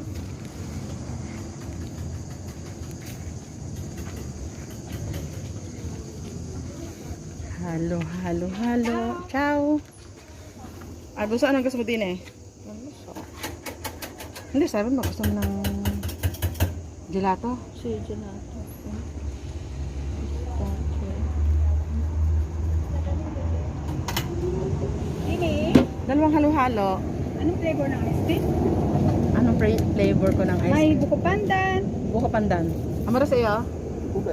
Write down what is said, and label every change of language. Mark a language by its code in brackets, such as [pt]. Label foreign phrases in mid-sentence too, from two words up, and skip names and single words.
[tl] Halo, halo, halo. Ciao. Gusto anong gusto mo din eh? Hindi, sabi mo gusto mo ng gelato? [it] Si gelato. [tl] Dalawang halo-halo. Anong flavor ng [en] ice cream? [tl] Anong flavor ko ng ice May cream? buko pandan. Buko pandan. Amara sa iyo? Ube.